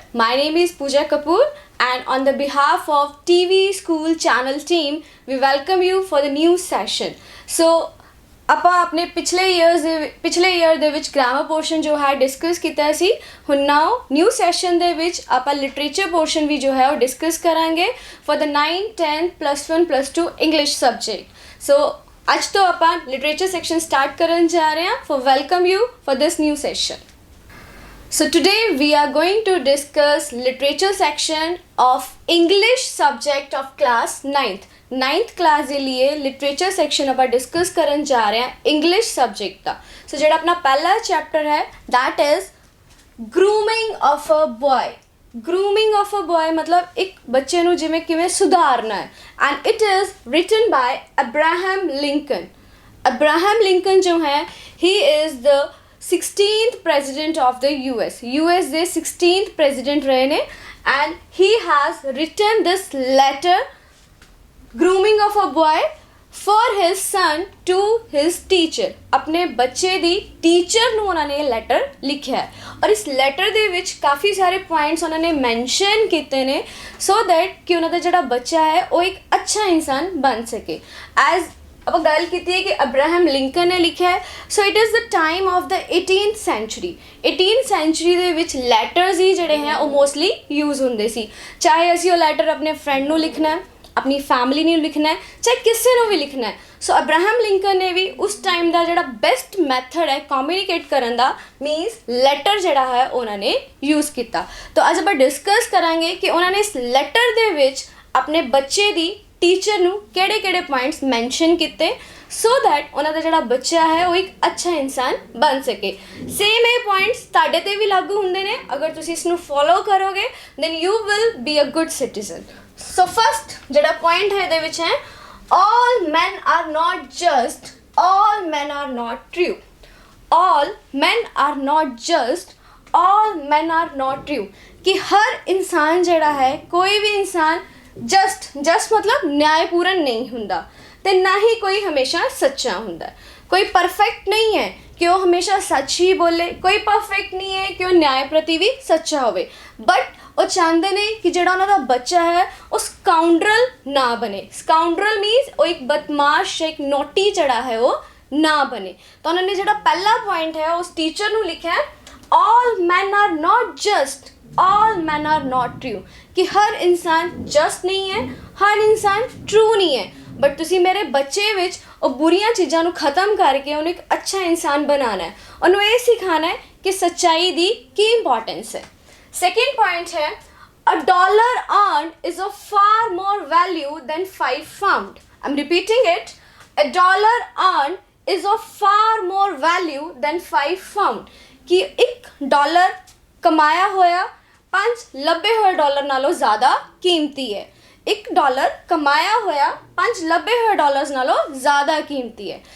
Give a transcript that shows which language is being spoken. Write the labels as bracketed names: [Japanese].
[English] My name is Pooja Kapoor and on the behalf of TV School channel team, we welcome you for the new session. [Punjabi] So, ਆਪਾਂ ਆਪਣੇ ਪਿਛਲੇ year ਦੇ ਵਿੱਚ grammar portion ਜੋ ਹੈ discuss ਕੀਤਾ ਸੀ। ਹੁਣ ਨਾਓ ਨਿਊ ਸੈਸ਼ਨ ਦੇ ਵਿੱਚ ਆਪਾਂ ਲਿਟਰੇਚਰ ਪੋਰਸ਼ਨ ਵੀ ਜੋ ਹੈ ਉਹ ਡਿਸਕਸ ਕਰਾਂਗੇ [English] For the 9 10 +1 +2 English subject. [Punjabi] ਸੋ ਅੱਜ ਤੋਂ ਆਪਾਂ ਲਿਟਰੇਚਰ ਸੈਕਸ਼ਨ ਸਟਾਰਟ ਕਰਨ ਜਾ ਰਹੇ ਹਾਂ। [English] For welcome you for this new session. So today we are going to discuss literature section of English subject of class 9th class [Punjabi] ਦੇ लिए [English] literature section [Punjabi] ਆਪਾਂ discuss ਕਰਨ ਜਾ ਰਹੇ ਹਾਂ [English] English subject ਦਾ। So [Punjabi] ਜਿਹੜਾ ਆਪਣਾ ਪਹਿਲਾ [English] chapter ਹੈ that is grooming of a boy. Grooming of a boy [Punjabi] मतलब ਇੱਕ ਬੱਚੇ ਨੂੰ ਜਿਵੇਂ ਕਿਵੇਂ ਸੁਧਾਰਨਾ ਹੈ [English] and it is written by Abraham Lincoln. Abraham Lincoln ਜੋ ਹੈ he is the 16th president of the US [Punjabi] ਦੇ 16th president ਰਹੇ ਨੇ [English] and he has written this letter grooming of a boy for his son to his teacher. [Punjabi] ਆਪਣੇ ਬੱਚੇ ਦੀ teacher ਨੂੰ ਉਹਨਾਂ ਨੇ ਲੈਟਰ ਲਿਖਿਆ ਹੈ ਔਰ ਇਸ ਲੈਟਰ ਦੇ ਵਿੱਚ ਕਾਫੀ ਸਾਰੇ ਪੁਆਇੰਟਸ ਉਹਨਾਂ ਨੇ ਮੈਂਸ਼ਨ ਕੀਤੇ ਨੇ ਸੋ ਦੈਟ ਕਿ ਉਹਨਾਂ ਦਾ ਜਿਹੜਾ ਬੱਚਾ ਹੈ ਉਹ ਇੱਕ ਅੱਛਾ ਇਨਸਾਨ ਬਣ ਸਕੇ। ਐਜ਼ ਆਪਾਂ ਗੱਲ ਕੀਤੀ ਹੈ ਕਿ ਅਬਰਾਹਮ ਲਿੰਕਨ ਨੇ ਲਿਖਿਆ ਹੈ [English] So it is the time of the 18th century। [Punjabi] 18th century ਦੇ ਵਿੱਚ ਲੈਟਰਸ ਹੀ ਜਿਹੜੇ ਹੈ ਉਹ ਮੋਸਟਲੀ ਯੂਜ਼ ਹੁੰਦੇ ਸੀ। ਚਾਹੇ ਅਸੀਂ ਉਹ ਲੈਟਰ ਆਪਣੇ ਫਰੈਂਡ ਨੂੰ ਲਿਖਣਾ ਹੈ, ਆਪਣੀ ਫੈਮਿਲੀ ਨੂੰ ਲਿਖਣਾ ਹੈ, ਚਾਹੇ ਕਿਸੇ ਨੂੰ ਵੀ ਲਿਖਣਾ ਹੈ। ਸੋ ਅਬਰਾਹਮ ਲਿੰਕਨ ਨੇ ਵੀ ਉਸ ਟਾਈਮ ਦਾ ਜਿਹੜਾ ਬੈਸਟ ਮੈਥਡ ਹੈ ਕਮਿਊਨੀਕੇਟ ਕਰਨ ਦਾ ਮੀਨਸ ਲੈਟਰ ਜਿਹੜਾ ਹੈ ਉਹਨਾਂ ਨੇ ਯੂਜ਼ ਕੀਤਾ। ਤਾਂ ਅੱਜ ਆਪਾਂ ਡਿਸਕਸ ਕਰਾਂਗੇ ਕਿ ਉਹਨਾਂ ਨੇ ਇਸ ਲੈਟਰ ਦੇ ਵਿੱਚ ਆਪਣੇ ਬੱਚੇ ਦੀ ਟੀਚਰ ਨੂੰ ਕਿਹੜੇ ਪੁਆਇੰਟਸ ਮੈਂਸ਼ਨ ਕੀਤੇ ਸੋ ਦੈਟ ਉਹਨਾਂ ਦਾ ਜਿਹੜਾ ਬੱਚਾ ਹੈ ਉਹ ਇੱਕ ਅੱਛਾ ਇਨਸਾਨ ਬਣ ਸਕੇ। ਸੇਮ ਇਹ ਪੁਆਇੰਟਸ ਤੁਹਾਡੇ 'ਤੇ ਵੀ ਲਾਗੂ ਹੁੰਦੇ ਨੇ ਅਗਰ ਤੁਸੀਂ ਇਸ ਨੂੰ ਫੋਲੋ ਕਰੋਗੇ [English] Then you will be a good citizen. [Punjabi] So first ਜਿਹੜਾ ਪੁਆਇੰਟ ਹੈ ਇਹਦੇ ਵਿੱਚ ਹੈ [English] all men are not just, all men are not true. all men are not just, all men are not true [Punjabi] ਕਿ ਹਰ ਇਨਸਾਨ ਜਿਹੜਾ ਹੈ ਕੋਈ ਵੀ ਇਨਸਾਨ ਜਸਟ ਮਤਲਬ ਨਿਆਂਪੂਰਨ ਨਹੀਂ ਹੁੰਦਾ ਤੇ ਨਾ ਹੀ ਕੋਈ ਹਮੇਸ਼ਾ ਸੱਚਾ ਹੁੰਦਾ। ਕੋਈ ਪਰਫੈਕਟ ਨਹੀਂ ਹੈ ਕਿ ਉਹ ਹਮੇਸ਼ਾ ਸੱਚ ਹੀ ਬੋਲੇ, ਕੋਈ ਪਰਫੈਕਟ ਨਹੀਂ ਹੈ ਕਿ ਉਹ ਨਿਆਂ ਪ੍ਰਤੀ ਵੀ ਸੱਚਾ ਹੋਵੇ ਬਟ ਉਹ ਚਾਹੁੰਦੇ ਨੇ ਕਿ ਜਿਹੜਾ ਉਹਨਾਂ ਦਾ ਬੱਚਾ ਹੈ ਉਹ ਸਕਾਊਂਡਰਲ ਨਾ ਬਣੇ। ਸਕਾਊਂਡਰਲ ਮੀਨਸ ਉਹ ਇੱਕ ਬਦਮਾਸ਼ ਇੱਕ ਨੋਟੀ ਜਿਹੜਾ ਹੈ ਉਹ ਨਾ ਬਣੇ। ਤਾਂ ਉਹਨਾਂ ਨੇ ਜਿਹੜਾ ਪਹਿਲਾ ਪੁਆਇੰਟ ਹੈ ਉਸ ਟੀਚਰ ਨੂੰ ਲਿਖਿਆ [English] all men are not just, all men are not true [Punjabi] ਕਿ ਹਰ ਇਨਸਾਨ ਜਸਟ ਨਹੀਂ ਹੈ, ਹਰ ਇਨਸਾਨ ਟਰੂ ਨਹੀਂ ਹੈ ਬਟ ਤੁਸੀਂ ਮੇਰੇ ਬੱਚੇ ਵਿੱਚ ਉਹ ਬੁਰੀਆਂ ਚੀਜ਼ਾਂ ਨੂੰ ਖਤਮ ਕਰਕੇ ਉਹਨੂੰ ਇੱਕ ਅੱਛਾ ਇਨਸਾਨ ਬਣਾਉਣਾ ਹੈ, ਉਹਨੂੰ ਇਹ ਸਿਖਾਉਣਾ ਹੈ ਕਿ ਸੱਚਾਈ ਦੀ ਕੀ ਇੰਪੋਰਟੈਂਸ ਹੈ। ਸੈਕਿੰਡ ਪੁਆਇੰਟ ਹੈ [English] $1 earned is of far more value than 5 found. I'm repeating it. $1 earned is of far more value than 5 found [Punjabi] ਕਿ $1 ਕਮਾਇਆ ਹੋਇਆ 5 ਲੱਭੇ ਹੋਏ ਡਾਲਰ ਨਾਲੋਂ ਜ਼ਿਆਦਾ ਕੀਮਤੀ ਹੈ। $1 ਕਮਾਇਆ ਹੋਇਆ 5 ਲੱਭੇ ਹੋਏ ਡਾਲਰਸ ਨਾਲੋਂ ਜ਼ਿਆਦਾ ਕੀਮਤੀ ਹੈ।